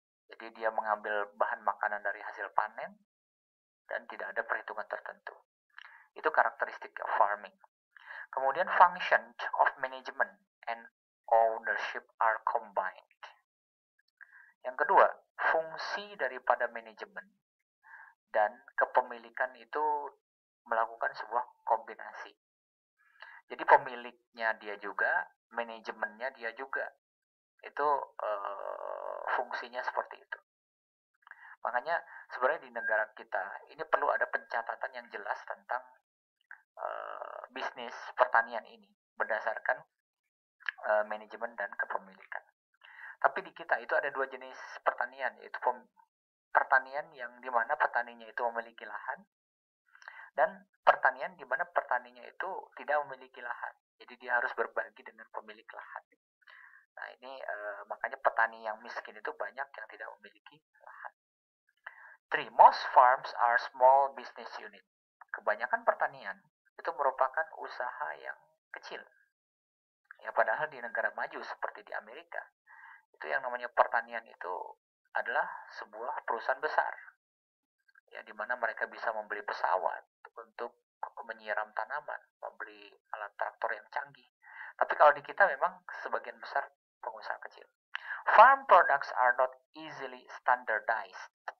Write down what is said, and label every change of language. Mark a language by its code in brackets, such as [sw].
[id] Jadi dia mengambil bahan makanan dari hasil panen dan tidak ada perhitungan tertentu. Itu karakteristik [en] of farming. Kemudian function of management and ownership are combined. [id] Yang kedua, fungsi daripada manajemen dan kepemilikan itu melakukan sebuah kombinasi. Jadi pemiliknya dia juga, manajemennya dia juga. Itu fungsinya seperti itu. Makanya sebenarnya di negara kita ini perlu ada pencatatan yang jelas tentang bisnis pertanian ini berdasarkan manajemen dan kepemilikan. Tapi di kita itu ada dua jenis pertanian, yaitu pertanian yang dimana petaninya itu memiliki lahan dan pertanian di mana petaninya itu tidak memiliki lahan. Jadi dia harus berbagi dengan pemilik lahan. Nah ini makanya petani yang miskin itu banyak yang tidak memiliki lahan. 3. [en] Most farms are small business unit. [id] Kebanyakan pertanian itu merupakan usaha yang kecil. Ya padahal di negara maju seperti di Amerika, itu yang namanya pertanian itu adalah sebuah perusahaan besar. Ya di mana mereka bisa membeli pesawat untuk menyiram tanaman, membeli alat traktor yang canggih. Tapi kalau di kita memang sebagian besar pengusaha kecil. [en] Farm products are not easily standardized.